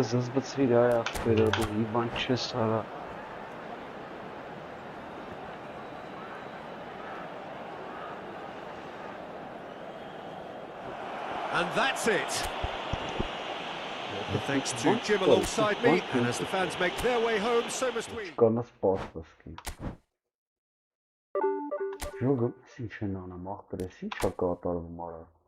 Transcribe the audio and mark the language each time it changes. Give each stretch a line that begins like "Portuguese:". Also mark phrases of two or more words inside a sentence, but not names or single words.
English: And that's it. Thanks to Jim alongside me, and as the fans make their way home, so must we. Jogam,
Armenian: ինչ են անում, ախպերես, ինչ է կատարվում արա։